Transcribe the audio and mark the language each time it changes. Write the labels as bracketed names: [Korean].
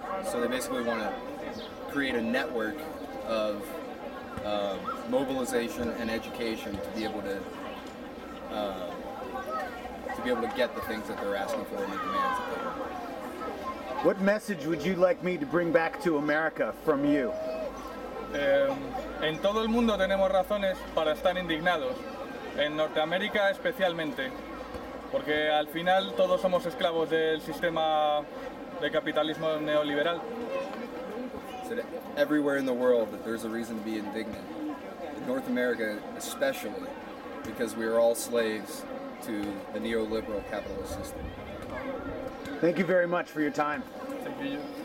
[English] So they basically want to create a network of mobilization and education to be able to get the things that they're asking for and the demands that they want. What message would you like me to bring back to America from you? [Spanish] En todo el mundo tenemos razones para estar indignados, en Norteamérica especialmente, porque al final todos somos esclavos del sistema de capitalismo neoliberal. [English] So that everywhere in the world there's a reason to be indignant. In North America especially, because we are all slaves to the neoliberal capitalist system. Thank you very much for your time. Thank you.